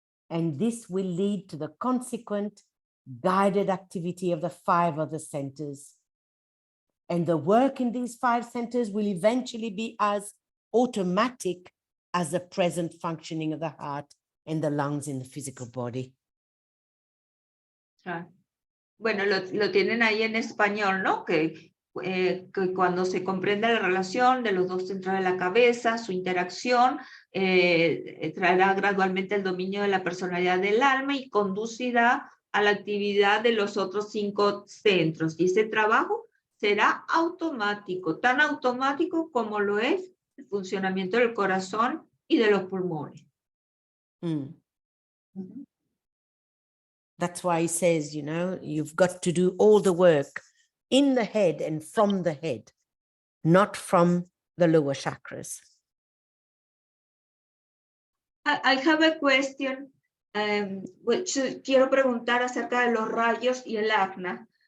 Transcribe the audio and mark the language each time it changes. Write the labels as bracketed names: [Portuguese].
[English] And this will lead to the consequent guided activity of the 5 other centers. And the work in these 5 centers will eventually be as automatic as the present functioning of the heart and the lungs in the physical body. Ah. [Spanish] Bueno, lo tienen ahí en español, ¿no? Que cuando se comprende la relación de los 2 centros de la cabeza, su interacción, traerá gradualmente el dominio de la personalidad del alma y conducirá a la actividad de los otros 5 centros. Y ese trabajo será automático, tan automático como lo es el funcionamiento del corazón y de los pulmones. Mm. [English] That's why he says, you know, you've got to do all the work in the head and from the head, not from the lower chakras. I have a question, which [Spanish] quiero preguntar acerca de los rayos y el ajna.